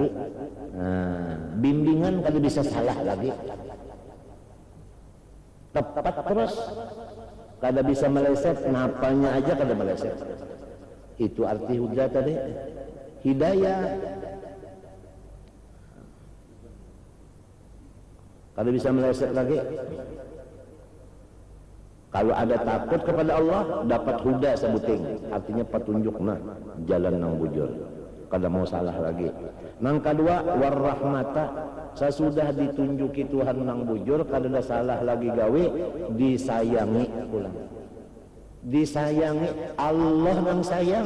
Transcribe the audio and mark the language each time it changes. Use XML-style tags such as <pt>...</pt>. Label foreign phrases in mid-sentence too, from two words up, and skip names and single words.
<bjn>Bimbingan kada bisa salah lagi, tepat terus, kada bisa meleset, napanya aja kada meleset. Itu arti huda tadi, hidayah. Kada bisa meleset lagi. Kalau ada takut kepada Allah, dapat huda sebuting, artinya petunjuk jalan nang bujur, kada mau salah lagi. Nang kedua warahmata, sesudah ditunjuki Tuhan nang bujur, kada ada salah lagi gawe, disayangi pulang. Disayangi Allah nang sayang.</bjn>